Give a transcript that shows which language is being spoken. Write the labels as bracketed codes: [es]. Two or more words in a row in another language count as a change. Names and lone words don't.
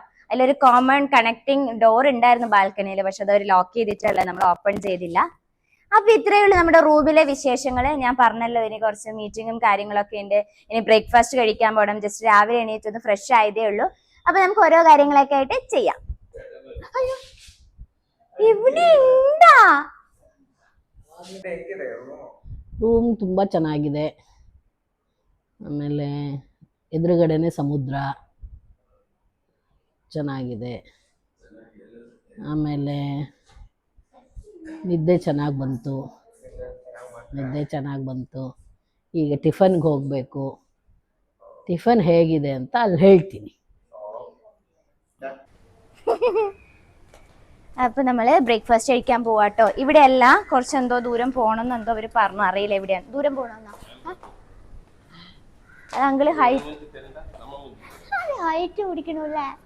[ml] അതിലൊരു [en] common connecting door [ml] ഉണ്ടായിരുന്നു ബാൽക്കണിയിൽ. പക്ഷെ അത് അവർ ലോക്ക് ചെയ്തിട്ടല്ല, നമ്മൾ ഓപ്പൺ ചെയ്തില്ല. അപ്പൊ ഇത്രയേ ഉള്ളൂ നമ്മുടെ റൂമിലെ വിശേഷങ്ങൾ. ഞാൻ പറഞ്ഞല്ലോ ഇനി കുറച്ച് മീറ്റിങ്ങും കാര്യങ്ങളൊക്കെ ഉണ്ട്. ഇനി ബ്രേക്ക്ഫാസ്റ്റ് കഴിക്കാൻ പോകണം. ജസ്റ്റ് രാവിലെ എണീറ്റൊന്ന് ഫ്രഷ് ആയതേ ഉള്ളൂ. അപ്പൊ നമുക്ക് ഓരോ കാര്യങ്ങളൊക്കെ ആയിട്ട് ചെയ്യാം. ಅಯ್ಯೋ ഇവിടെ ഉണ്ടാ [kn] ರೂಮ್ ತುಂಬ ಚೆನ್ನಾಗಿದೆ. ಆಮೇಲೆ ಎದುರುಗಡೆನೆ ಸಮುದ್ರ ಚೆನ್ನಾಗಿದೆ. ಆಮೇಲೆ ನಿದ್ದೆ ಚೆನ್ನಾಗಿ ಬಂತು. ಈಗ ಟಿಫನ್ಗೆ ಹೋಗಬೇಕು. ಟಿಫನ್ ಹೇಗಿದೆ ಅಂತ ಅಲ್ಲಿ ಹೇಳ್ತೀನಿ. [ml] അപ്പൊ നമ്മള് ബ്രേക്ക്ഫാസ്റ്റ് കഴിക്കാൻ പോവാട്ടോ. ഇവിടെ അല്ല, കുറച്ചെന്തോ ദൂരം പോണം എന്തോ അവര് പറഞ്ഞു, അറിയില്ല എവിടെയാണ് ദൂരം പോണെന്നാ. അത് അങ്കിള് ഹൈറ്റ് പിടിക്കണല്ലേ.